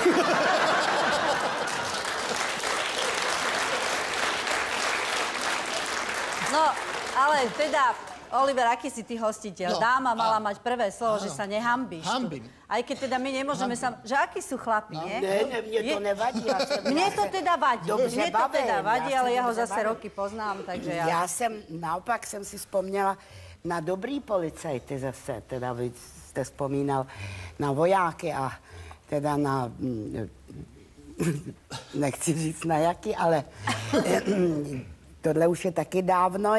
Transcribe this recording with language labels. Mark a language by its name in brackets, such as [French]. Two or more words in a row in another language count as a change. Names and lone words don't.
[Slovak] No, ale teda, Oliver, aký si ty hostiteľ? No, Dáma mala mať prvé slovo, že sa nehambíš. Hambím. Aj keď teda my nemôžeme sa... Že akí sú chlapi, nie? Ne, mne to nevadí. Mne to teda vadí. [Czech] Dobře bavím, [Slovak] ale ja ho zase roky poznám, takže ja... [Czech] Já jsem, naopak jsem si vzpomněla na dobrý policajty zase, teda vy jste vzpomínal na vojáky a teda na... Nechci říct na jaký, ale tohle už je taky dávno.